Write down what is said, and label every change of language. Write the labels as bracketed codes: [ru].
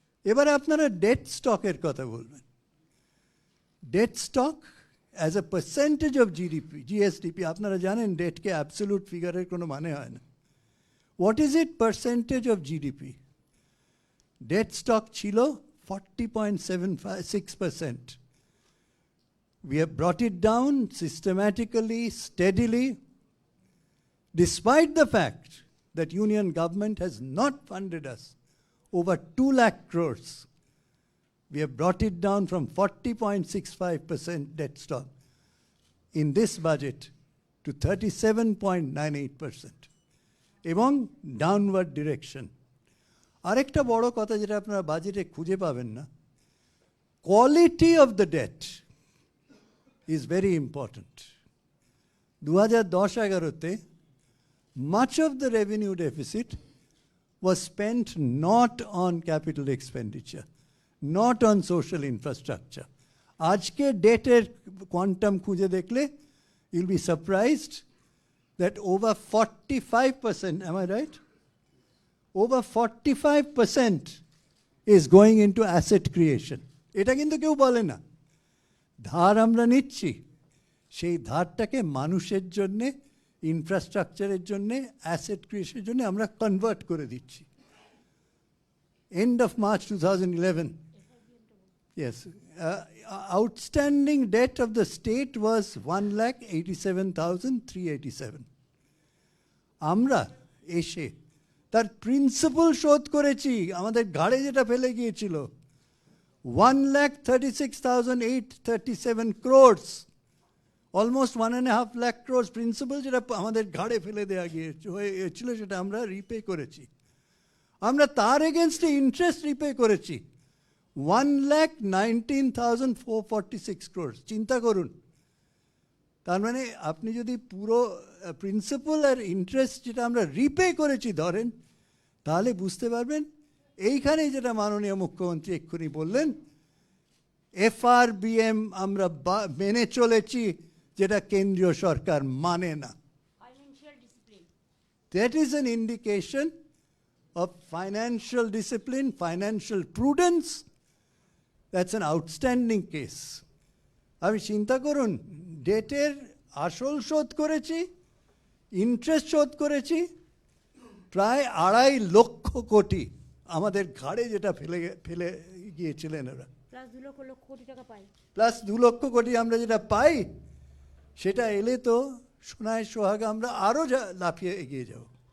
[bn] এবারে আপনারা debt stock এর কথা বলবেন। [en] Debt stock as a percentage of GDP, GSDP, [bn] আপনারা জানেন ডেটকে অ্যাবসলিউট ফিগারের কোনো মানে হয় না। [en] What is it percentage of GDP? Debt stock [bn] ছিল [en] 40.76%. We have brought it down systematically, steadily, despite the fact that Union government has not funded us over 2 lakh crores. We have brought it down from 40.65% debt stock in this budget to 37.98%. [bn] এবং [en] downward direction. [bn] আরেকটা বড় কথা যেটা আপনারা বাজেটে খুঁজে পাবেন না, [en] quality of the debt is very important. 2010-11-তে much of the revenue deficit was spent not on capital expenditure, not on social infrastructure. [bn] আজকে ডেটের কোয়ান্টাম খুঁজে দেখলে [en] you'll be surprised that over 45%, am I right? Over 45% is going into asset creation. [bn] এটা কিন্তু কেউ বলে না। ধার আমরা নিচ্ছি, সেই ধারটাকে মানুষের জন্যে, ইনফ্রাস্ট্রাকচারের জন্যে, অ্যাসেট ক্রিয়েশনের জন্য আমরা কনভার্ট করে দিচ্ছি। [en] End of March 2011, yes, outstanding debt of the state was 1,87,387. [bn] আমরা এসে তার প্রিন্সিপাল শোধ করেছি, আমাদের ঘাড়ে যেটা ফেলে গিয়েছিল 1,36,837 crores, almost 1.5 lakh crores principal যেটা আমাদের ঘাড়ে ফেলে দেওয়া গিয়েছিল সেটা আমরা রিপে করেছি। আমরা তার এগেনস্টে ইন্টারেস্ট রিপে করেছি 1,19,446 crores, চিন্তা করুন। তার মানে আপনি যদি পুরো প্রিন্সিপাল আর ইন্টারেস্ট যেটা আমরা রিপে করেছি ধরেন, তাহলে বুঝতে পারবেন এইখানে যেটা মাননীয় মুখ্যমন্ত্রী এক্ষুনি বললেন, FRBM আমরা মেনে চলেছি, যেটা কেন্দ্রীয় সরকার মানে না। [en] Financial discipline, That is an indication of financial discipline, financial prudence. That's an outstanding case. [bn] আমি চিন্তা করুন, ডেটের আসল শোধ করেছি, ইন্টারেস্ট শোধ করেছি, প্রায় 2.5 লক্ষ কোটি আমাদের ঘাড়ে যেটা ফেলে গিয়েছিলেন ওরা, প্লাস 2 লক্ষ কোটি টাকা পাই। প্লাস 2 লক্ষ কোটি আমরা যেটা পাই, সেটা এলে তো সোনায় সোহাগা আমরা আরও লাফিয়ে এগিয়ে যাব।